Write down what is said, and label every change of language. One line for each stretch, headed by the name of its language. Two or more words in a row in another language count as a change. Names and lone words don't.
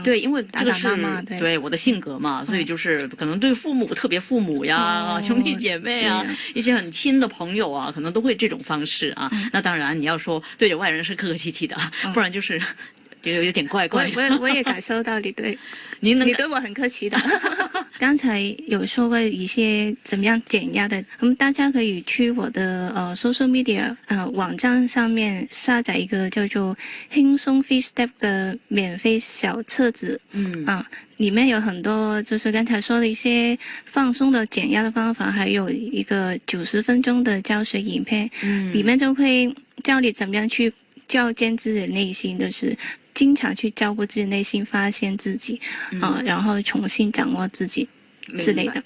Chinese: 對，因為這個是對我的性格嘛，所以就是可能對父母，特別父母呀、兄弟姐妹啊，一些很親的朋友啊，可能都會這種方式啊。那當然你要說對着外人是客客氣氣的，不然就是就有點怪怪的。我也感受到你對你對我很客氣的。剛才有說過一些怎麼樣減壓的，大家可以去我的
English: social media
Chinese: 網站上面下載一個叫做輕鬆 Free Step 的免費小冊子。裡面有很多就是剛才說的一些放鬆的減壓的方法，還有一個90分鐘的教學影片，裡面就會教你怎麼樣去照見自己的內心，就是經常去照顧自己內心，發現自己然後重新掌握自己之類的。